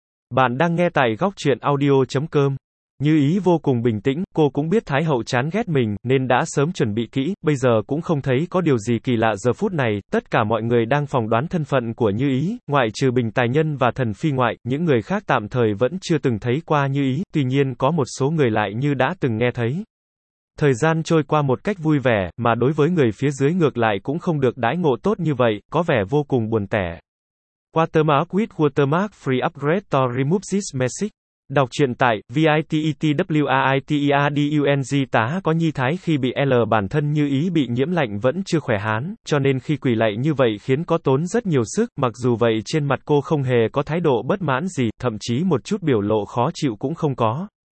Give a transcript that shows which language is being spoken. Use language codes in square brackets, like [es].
[vi] Bạn đang nghe tại góc truyện audio.com. Như ý vô cùng bình tĩnh, cô cũng biết Thái hậu chán ghét mình, nên đã sớm chuẩn bị kỹ, bây giờ cũng không thấy có điều gì kỳ lạ giờ phút này, tất cả mọi người đang phỏng đoán thân phận của Như ý, ngoại trừ Bình Tài Nhân và Thần Phi Ngoại, những người khác tạm thời vẫn chưa từng thấy qua Như ý, tuy nhiên có một số người lại như đã từng nghe thấy. Thời gian trôi qua một cách vui vẻ, mà đối với người phía dưới ngược lại cũng không được đãi ngộ tốt như vậy, có vẻ vô cùng buồn tẻ. [en] Watermark with watermark free upgrade to remove this message. [vi] Đọc truyện tại, VITETWAITEADUNG tá có nhi thái khi bị L bản thân Như ý bị nhiễm lạnh vẫn chưa khỏe hán, cho nên khi quỳ lạy như vậy khiến có tốn rất nhiều sức, mặc dù vậy trên mặt cô không hề có thái độ bất mãn gì, thậm chí một chút biểu lộ khó chịu cũng không có.